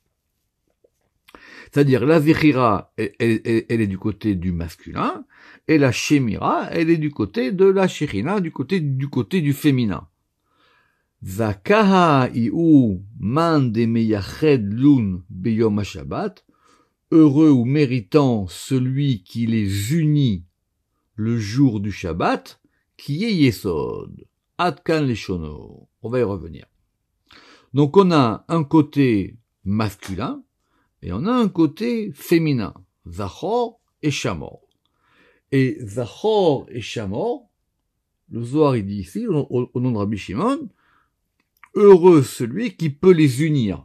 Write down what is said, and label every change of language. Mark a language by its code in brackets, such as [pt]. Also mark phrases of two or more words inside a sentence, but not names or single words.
[fr] C'est-à-dire la Zechira, elle est du côté du masculin, et la Shemira, elle est du côté de la Shrina, du côté du féminin. [arc] זכאה איהו מאן דמייחד לון ביום השבת, [fr] heureux ou méritant celui qui les unit le jour du Shabbat, qui est Yesod. [he] עד כאן לשונו. [fr] On va y revenir. Donc on a un côté masculin, et on a un côté féminin. Zachor et Shamor. Et Zachor et Shamor, le Zohar il dit ici, au nom de Rabbi Shimon, heureux celui qui peut les unir.